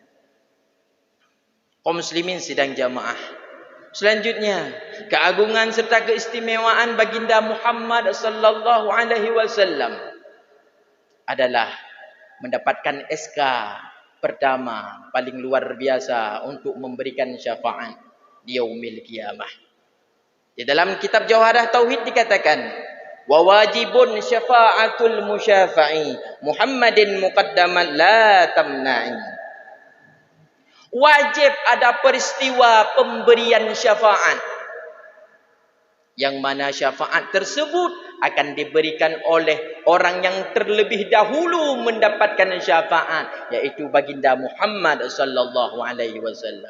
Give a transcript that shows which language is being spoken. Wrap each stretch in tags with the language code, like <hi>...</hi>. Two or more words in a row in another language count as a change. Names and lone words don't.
<id>Kaum muslimin sidang jamaah, selanjutnya keagungan serta keistimewaan baginda Muhammad</id> <ar>صلى الله عليه وسلم</ar> <id>adalah mendapatkan SK pertama paling luar biasa untuk memberikan syafaat di</id> <ar>يوم القيامة.</ar> <id>Di dalam kitab Jauharah Tauhid dikatakan,</id> <ar>وواجب شفاعة المشفع محمد مقدما لا تمنع.</ar> <id>Wajib ada peristiwa pemberian syafaat, yang mana syafaat tersebut akan diberikan oleh orang yang terlebih dahulu mendapatkan syafaat, yaitu baginda Muhammad</id> <ar>صلى الله عليه وسلم.</ar>